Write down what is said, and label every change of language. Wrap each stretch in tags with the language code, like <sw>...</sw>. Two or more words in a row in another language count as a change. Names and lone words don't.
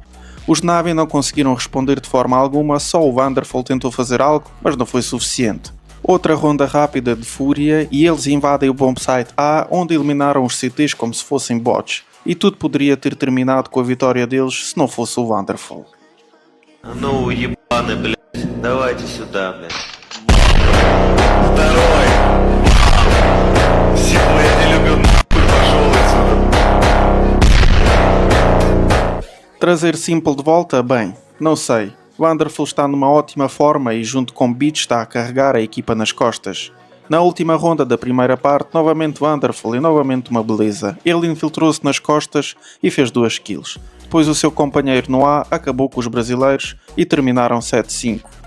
<pt>Os Navi não conseguiram responder de forma alguma, só o Wonderful tentou fazer algo, mas não foi suficiente. Outra ronda rápida de fúria e eles invadem o bombsite A, onde eliminaram os CTs como se fossem bots. E tudo poderia ter terminado com a vitória deles se não fosse o Wonderful.</pt> <ru>Ну, ебаны, блядь, давайте сюда, блядь. Второй! Силу я не люблю, нахуй, пошел отсюда.</ru> <pt>Trazer Simple de volta? Bem, não sei. Wonderful está numa ótima forma e junto com Beat está a carregar a equipa nas costas. Na última ronda da primeira parte, novamente Wonderful e novamente uma beleza. Ele infiltrou-se nas costas e fez 2 kills. Depois o seu companheiro no A acabou com os brasileiros e terminaram 7-5.</pt>